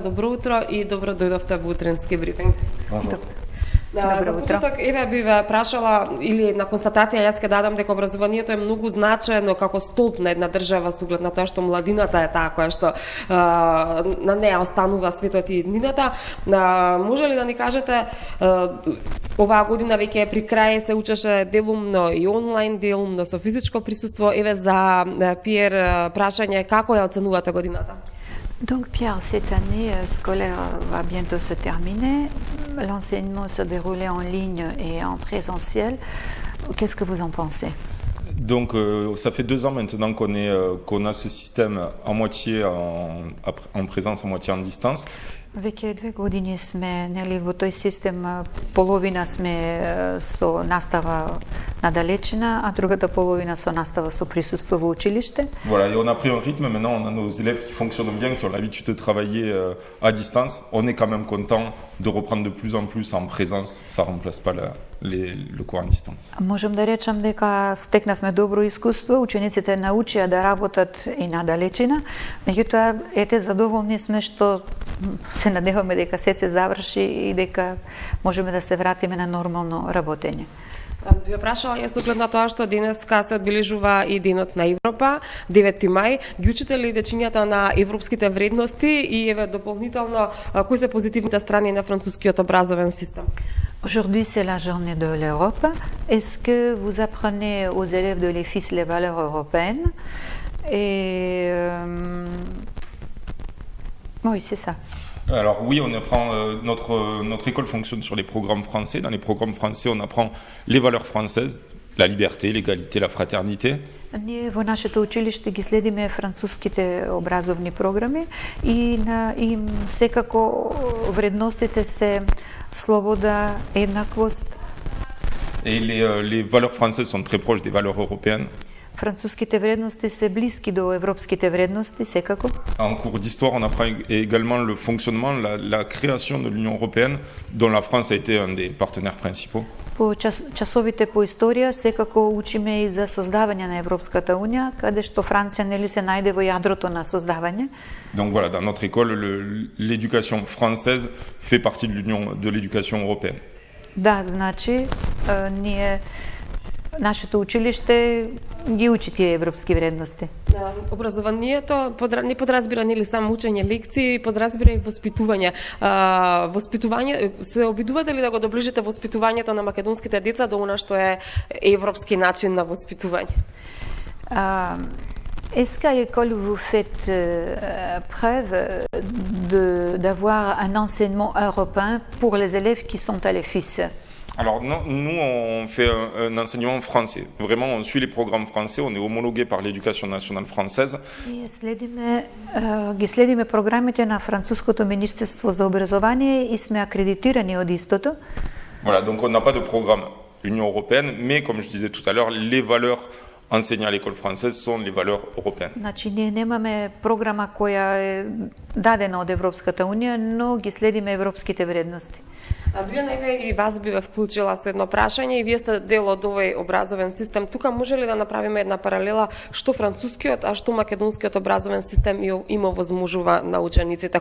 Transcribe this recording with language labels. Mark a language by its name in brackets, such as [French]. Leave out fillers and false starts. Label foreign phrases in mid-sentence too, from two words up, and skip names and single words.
[Macedonian] Добро утро и добро дојдовте во утренски брифинг. За почеток, еве би ве прашала или на констатација јас ќе дадам дека образованието е многу значено како столб на една држава со оглед на тоа што младината е таа која што на неа останува светот и иднината. Може ли да ни кажете, оваа година веќе при крај се учеше делумно и онлайн, делумно со физичко присуство. Еве за Пиер прашање, како ја оценувате годината? [French] Donc Pierre, cette année scolaire va bientôt se terminer. L'enseignement se déroulait en ligne et en présentiel. Qu'est-ce que vous en pensez? Donc ça fait 2 ans maintenant qu'on a ce système à moitié en présence, à moitié en distance. [Macedonian] Веќе 2 години сме во тој систем, половина сме со настава надалечина, а другата половина со настава со присуство во училиште. [French] Voilà, et on a pris un rythme, maintenant on a nos élèves qui fonctionnent bien, qui ont l'habitude de travailler à distance. On est quand même content de reprendre de plus en plus en présence, ça remplace pas le cours en distance. [Macedonian] Можем да речам дека стекнавме добро искуство, учениците научија да работат и надалечина, меѓутоа ете задоволни сме што се надеваме дека се заврши и дека можеме да се вратиме на нормално работење. Ви прашала јас оглед на тоа што денеска се одбележува и денот на Европа, 9 мај. Ги учите ли дечињата на европските вредности и еве дополнително кои се позитивните страни на францускиот образовен систем? [French] Aujourd'hui, c'est la journée de l'Europe. Est-ce que vous apprenez aux élèves de l'EFIS les valeurs européennes? Et oui, c'est ça. Alors oui, on apprend, notre école fonctionne sur les programmes français. Dans les programmes français, on apprend les valeurs françaises, la liberté, l'égalité, la fraternité. [Macedonian] Ние во нашето училиште ги следиме француските образовни програми и секако вредностите се слобода, еднаквост. [French] Et les valeurs françaises sont très proches des valeurs européennes. [Macedonian] Француските вредности се блиски до европските вредности, секако. [French] En cours d'histoire, on apprend également le fonctionnement, la création de l'Union européenne, dont la France a été un des partenaires principaux. [Macedonian] По часовите по историја секако учиме и за создавање на Европската унија, каде што Франција нели се најде во јадрото на создавање. [French] Donc voilà, dans notre école, l'éducation française fait partie de l'éducation européenne. [Macedonian] Да, значи ние нашето училиште ги учи тие европски вредности. Образованието не подразбира нели само учење лекции, подразбира и воспитување. Воспитување, се обидувате ли да го доближите воспитувањето на македонските деца до она што е европски начин на воспитување? [French] Est-ce qu'à l'école vous faites preuve d'avoir un enseignement européen pour les élèves qui sont à l'EFIS? Alors non, nous on fait un enseignement français. Vraiment, on suit les programmes français, on est homologué par l'éducation nationale française. [Macedonian] Ги следиме програмите на француското министерство за образование и сме акредитирани од истото. [French] Voilà, donc on n'a pas de programme Union européenne, mais comme je disais tout à l'heure, les valeurs enseignées à l'école française sont les valeurs européennes. [Macedonian] Значи ние немаме програма која е дадена од Европската унија, но ги следиме европските вредности. Билјана, еве и вас би ве вклучила со едно прашање и вие сте дел од овој образовен систем. Тука може ли да направиме една паралела што францускиот, а што македонскиот образовен систем има возможува на учениците?